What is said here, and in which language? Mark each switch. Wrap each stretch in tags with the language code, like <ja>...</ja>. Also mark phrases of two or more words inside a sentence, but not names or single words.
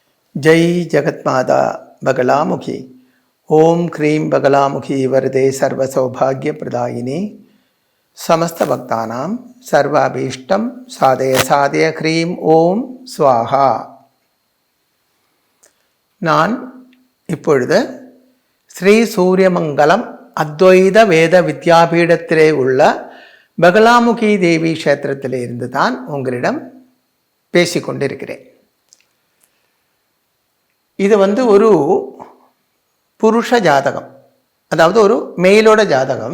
<sa>जय जगत्माता बगलामुखी ओम क्रीं बगलामुखी वरदे सर्वसौभाग्यप्रदायिनी समस्त भक्तानां सर्वाभीष्टं साधय साधय क्रीं ओम स्वाहा.</sa> <ta>நான் இப்பொழுது ஸ்ரீ சூரியமங்கலம் அத்வைத வேத வித்யாபீடத்திலே உள்ள பகலாமுகி தேவி க்ஷேத்திரத்திலே இருந்து தான் உங்களிடம் பேசிக்கொண்டிருக்கிறேன். இது ஒரு புருஷ ஜாதகம், அதாவது ஒரு மெயிலோட ஜாதகம்.</ta>